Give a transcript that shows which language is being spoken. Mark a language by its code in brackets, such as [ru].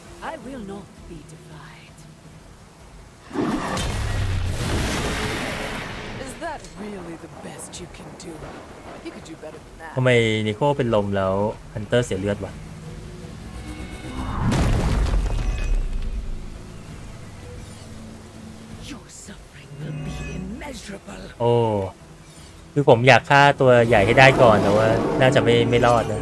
[en] I will not be defied. Is that really the best you can do? You could do better than that. [th] ทำไมนิโคเป็นลมแล้วฮันเตอร์เสียเลือดวะ [en] Your suffering will be immeasurable. [th] โอ้คือผมอยากฆ่าตัวใหญ่ให้ได้ก่อนแต่ว่าน่าจะไม่รอดนะ